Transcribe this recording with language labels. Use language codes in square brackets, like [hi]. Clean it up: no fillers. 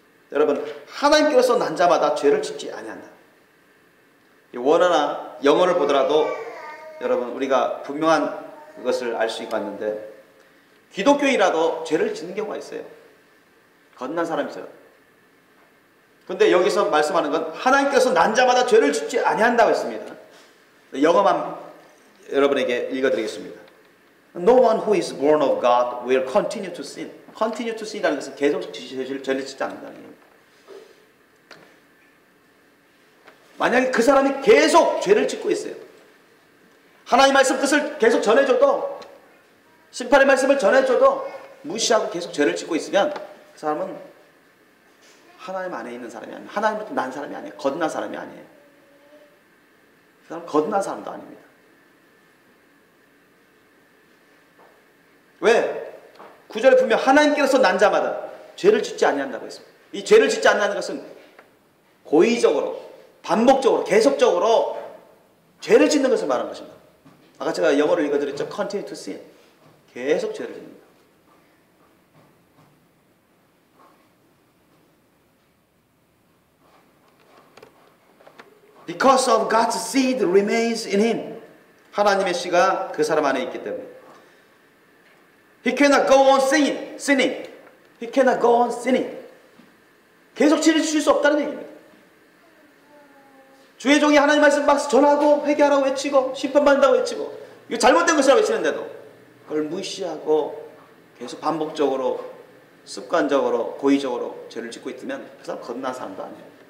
[ko] 여러분, 하나님께로서 난 자마다 죄를 짓지 아니한다. 원어나 영어를 보더라도 여러분 우리가 분명한 그것을 알 수 있는데 기독교인이라도 죄를 짓는 경우가 있어요. 거듭난 사람이죠. 근데 여기서 말씀하는 건 하나님께서 난 자마다 죄를 짓지 아니한다고 했습니다. 영어만 여러분에게 읽어드리겠습니다. [en] No one who is born of God will continue to sin. Continue to sin [ko] 이라는 것은 계속 죄를 짓지 않는다는 얘기입니다. 만약에 그 사람이 계속 죄를 짓고 있어요. 하나님 말씀 뜻을 계속 전해줘도, 심판의 말씀을 전해줘도 무시하고 계속 죄를 짓고 있으면 그 사람은 하나님 안에 있는 사람이 아니에요. 하나님부터 난 사람이 아니에요. 거듭난 사람이 아니에요. 그 사람은 거듭난 사람도 아닙니다. 왜? 9절에 분명 하나님께서 난 자마다 죄를 짓지 아니한다고 했습니다. 이 죄를 짓지 않는다는 것은 고의적으로, 반복적으로, 계속적으로 죄를 짓는 것을 말하는 것입니다. 아까 제가 영어를 읽어드렸죠. [en] Continue to sin. [ko] 계속 죄를 짓는다. [en] Because of God's seed remains in him. [ko] 하나님의 씨가 그 사람 안에 있기 때문에. [en] He cannot go on sinning. He cannot go on sinning. [ko] 계속 죄를 지을 수 없다는 얘기입니다. 주의 종이 하나님 말씀 막 전하고 회개하라고 외치고 심판받는다고 외치고 이거 잘못된 것이라고 외치는데도 그걸 무시하고 계속 반복적으로 습관적으로 고의적으로 죄를 짓고 있으면 그 사람 거듭난 사람도 아니에요.